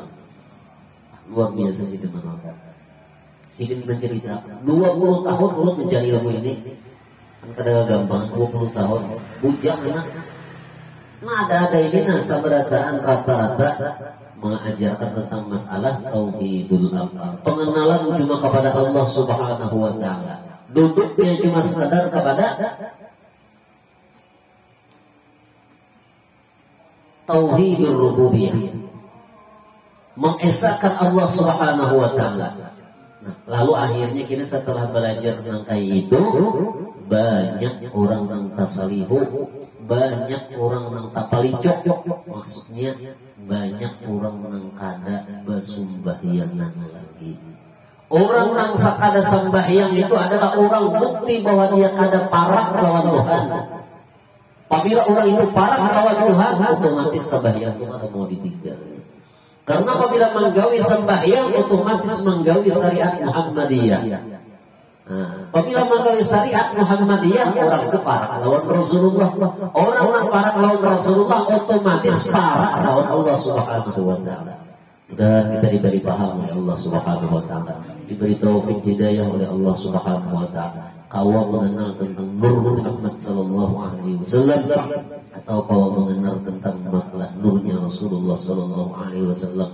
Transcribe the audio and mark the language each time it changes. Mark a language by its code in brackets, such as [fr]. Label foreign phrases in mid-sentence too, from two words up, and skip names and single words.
[id] Luar biasa sidin menolak. Sidin bercerita 20 tahun ulun mencari ilmu ini. [bjn] Kan kada gampang 20 tahun. Bujang anak. [id] Nah ada ini sabarataan rata-rata mengajarkan tentang masalah [ar] توحيد الأفعال. [id] Pengenalan cuma kepada Allah [ar] سبحانه وتعالى. [id] Duduknya cuma sekadar kepada [ar] توحيد الربوبية. [id] Mengesahkan Allah [ar] سبحانه وتعالى. [id] Nah, lalu akhirnya kita setelah belajar tentang kayak itu, banyak orang yang tasalihu, banyak orang yang tapalicok. Maksudnya banyak orang yang kada bersembahyangan lagi. Orang yang sakada sembahyang itu adalah orang bukti bahwa dia kada parah lawan Tuhan. Apabila orang itu parah lawan Tuhan, otomatis sembahyang itu ada mau ditinggal. Karena apabila menggawi sembahyang, otomatis menggawi syariat Muhammadiyah. Nah, apabila menggawi syariat Muhammadiyah, orang itu parah lawan Rasulullah. Orang yang parah lawan Rasulullah, otomatis parah lawan Allah [ar] سبحانه وتعالى. [id] Dan kita diberi paham oleh Allah [ar] سبحانه وتعالى, [id] diberi taufik hidayah oleh Allah [ar] سبحانه وتعالى. [id] Kau mengenal tentang Nur Muhammad [ar] صلى الله عليه وسلم, [id] atau kau mengenal tentang masalah nurnya Rasulullah [ar] صلى الله عليه وسلم.